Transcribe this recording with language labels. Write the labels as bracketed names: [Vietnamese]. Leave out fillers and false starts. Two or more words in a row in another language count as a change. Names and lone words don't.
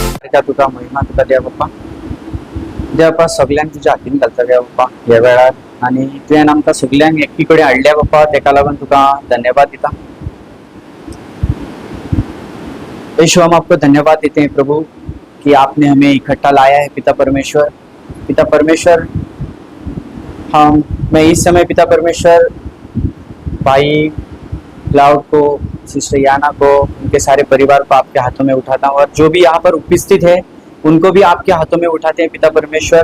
[Konkani] सारख्या तुका महिमा तुका द्या बाप्पा. द्या बाप्पा सगळ्यांक तुझ्या हातीन घालता द्या बाप्पा ह्या वेळार. आणि तुवें आमकां सगळ्यांक एकी कडेन हाडल्या बाप्पा, तेका लागून तुका धन्यवाद दिता. [Hindi] यीशु हम आपको धन्यवाद देते हैं प्रभु कि आपने हमें इकट्ठा लाया है पिता परमेश्वर. पिता परमेश्वर, मैं इस समय पिता परमेश्वर भाई क्लाउड को, सिस्टर याना को, उनके सारे परिवार को आपके हाथों में उठाता हूँ, और जो भी यहाँ पर उपस्थित है उनको भी आपके हाथों में उठाते हैं पिता परमेश्वर.